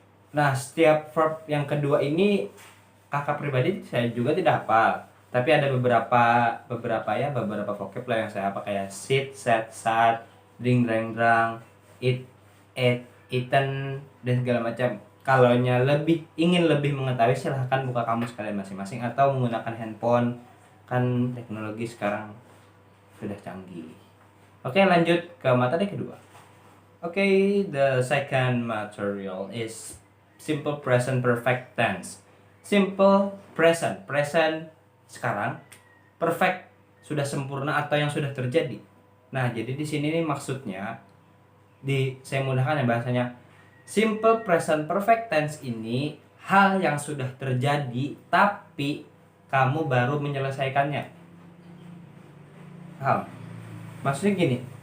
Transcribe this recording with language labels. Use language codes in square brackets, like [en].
[id] Nah, setiap verb yang kedua ini kakak pribadi saya juga tidak hafal, tapi ada beberapa vocab lah yang saya hafal, kayak [en] sit, sat, sat, drink, drang, eat, ate, eaten, [id] dan segala macam. Kalau ingin lebih mengetahui, silahkan buka kamus kalian masing-masing atau menggunakan handphone, kan teknologi sekarang sudah canggih. Oke, lanjut ke materi kedua. [en] Oke, the second material is simple present perfect tense. [id] Simple present sekarang, perfect sudah sempurna atau yang sudah terjadi. Nah, jadi di sini nih maksudnya, saya mudahkan ya bahasanya. Simple present perfect tense ini hal yang sudah terjadi tapi kamu baru menyelesaikannya. Maksudnya gini,